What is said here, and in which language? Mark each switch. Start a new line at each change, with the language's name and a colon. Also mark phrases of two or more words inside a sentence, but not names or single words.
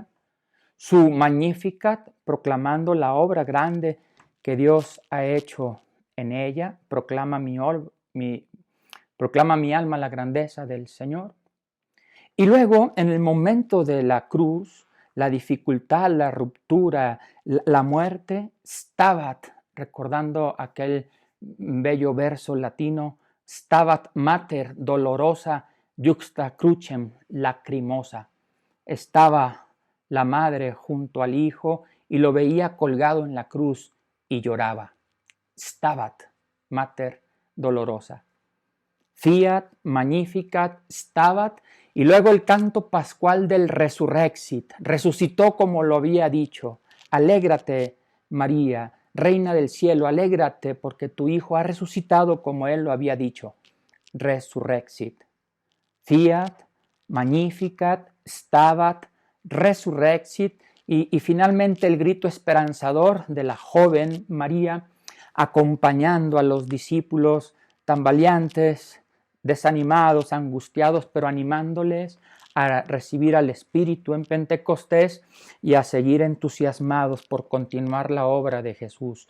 Spanish: Su Magnificat, proclamando la obra grande que Dios ha hecho en ella, proclama mi alma la grandeza del Señor. Y luego, en el momento de la cruz, la dificultad, la ruptura, la muerte, Stabat, recordando aquel bello verso latino,
Latin: Stabat mater dolorosa juxta crucem lacrimosa.
Spanish: Estaba la madre junto al hijo y lo veía colgado en la cruz y lloraba.
Latin: Stabat mater dolorosa. Fiat, Magnificat, Stabat,
Spanish: y luego el canto pascual del Resurrexit. Resucitó como lo había dicho. Alégrate, María, Reina del cielo, alégrate porque tu Hijo ha resucitado como Él lo había dicho. Resurrexit.
Latin: Fiat, Magnificat, Stabat, Resurrexit,
Spanish: y finalmente el grito esperanzador de la joven María, acompañando a los discípulos tambaleantes, desanimados, angustiados, pero animándoles a recibir al Espíritu en Pentecostés y a seguir entusiasmados por continuar la obra de Jesús.